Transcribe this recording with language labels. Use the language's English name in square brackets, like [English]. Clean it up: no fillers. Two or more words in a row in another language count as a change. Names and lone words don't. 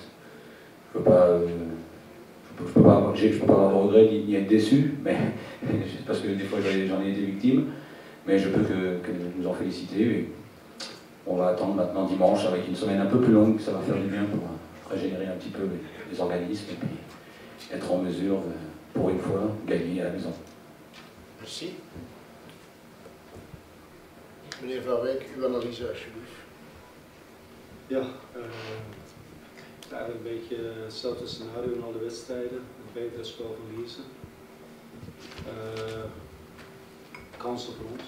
[French] Je ne peux pas avoir de regret ni être déçu, mais parce que des fois j'en ai été victime, mais je peux que nous en féliciter. Et on va attendre maintenant dimanche avec une semaine un peu plus longue, ça va faire du bien pour régénérer un petit peu les organismes et puis être en mesure de, pour une fois, gagner à la maison. Merci. [Dutch] Meneer Van Wijk, uw analyse alsjeblieft. Ja, eigenlijk een beetje hetzelfde scenario in alle wedstrijden. Een betere spel van Lierse. Kansen voor ons.